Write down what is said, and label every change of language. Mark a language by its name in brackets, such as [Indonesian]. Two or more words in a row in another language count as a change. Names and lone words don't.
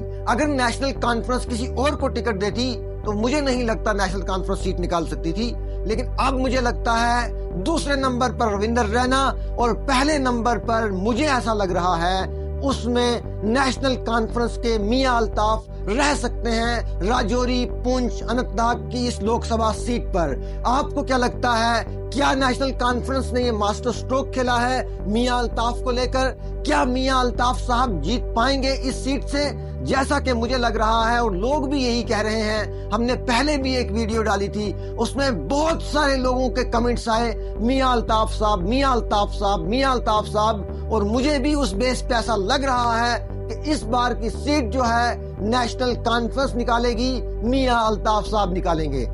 [Urdu] اگر نیشنل کانفرنس کسی اور کو ٹکٹ دیتی تو مجھے نہیں لگتا نیشنل کانفرنس سیٹ نکال سکتی تھی، لیکن اب مجھے لگتا ہے دوسرے نمبر پر رویندر رینا اور پہلے نمبر پر مجھے ایسا لگ رہا ہے اس میں نیشنل کانفرنس کے میاں الطاف رہ سکتے ہیں راجوری پونچھ اننت ناگ کی اس لوک سبھا سیٹ پر۔ آپ کو کیا لگتا ہے، کیا نیشنل کانفرنس نے یہ [English] master stroke [Urdu] کھیلا ہے میاں الطاف کو لے کر؟ کیا میاں الطاف صاحب جیت پائیں گے اس سیٹ سے؟ جیسا کہ مجھے لگ رہا ہے اور لوگ بھی یہی کہہ رہے ہیں، ہم نے پہلے بھی ایک ویڈیو ڈالی تھی، اس میں بہت سارے لوگوں کے کمنٹس آئے میاں الطاف صاحب، میاں الطاف صاحب، میاں الطاف صاحب، اور مجھے بھی اس بیس پہ ایسا لگ رہا ہے کہ اس بار کی سیٹ جو ہے نیشنل کانفرنس نکالے گی، میاں الطاف صاحب نکالیں گے۔